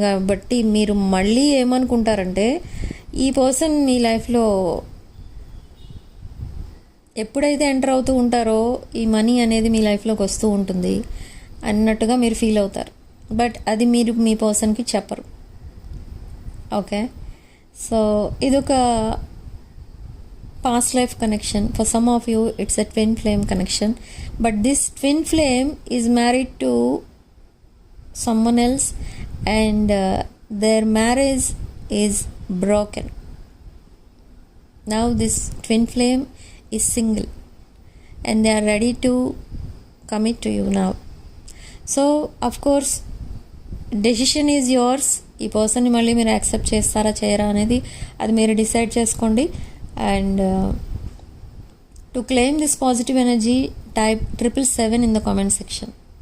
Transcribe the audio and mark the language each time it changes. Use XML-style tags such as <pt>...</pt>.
<te>కాబట్టి మీరు మళ్ళీ ఏమనుకుంటారంటే, ఈ పర్సన్ మీ లైఫ్లో ఎప్పుడైతే ఎంటర్ అవుతూ ఉంటారో ఈ మనీ అనేది మీ లైఫ్లోకి వస్తూ ఉంటుంది అన్నట్టుగా మీరు ఫీల్ అవుతారు. బట్ అది మీరు మీ పర్సన్కి చెప్పరు. ఓకే, సో ఇదొక</te> <en>past life connection. For some of you it's a twin flame connection, but this twin flame is married to someone else and their marriage is broken. Now this twin flame is single and they are ready to commit to you now. So of course decision is yours.</en> <te>ఈ పర్సన్ని మళ్ళీ మీరు accept చేస్తారా చేయరా అనేది అది మీరు decide చేసుకోండి.</te> <en>And to claim this positive energy type 777 in the comment section.</en>